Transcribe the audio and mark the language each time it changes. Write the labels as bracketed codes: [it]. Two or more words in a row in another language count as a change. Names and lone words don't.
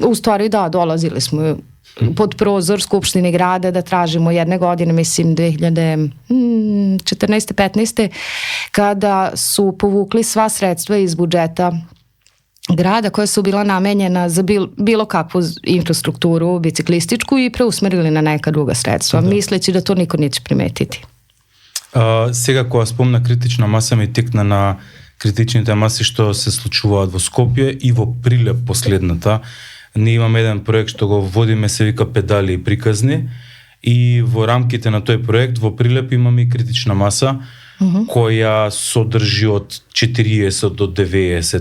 [sr] U stvari da, dolazili smo pod prozor Skupštine grada da tražimo jedne godine, mislim 2014. 15. kada su povukli sva sredstva iz budžeta grada koja su bila namenjena za bilo kakvu infrastrukturu biciklističku i preusmerili na neka druga sredstva, misleći da to niko neće primetiti. [mk] Сега кога спомна критична маса ми текна на критичните маси што се случуваат во Скопје и во Прилеп последната. Ние имаме еден проект што го водиме, се вика Педали и приказни, и во рамките на тој проект во Прилеп имаме и критична маса која содржи од 40 до 90.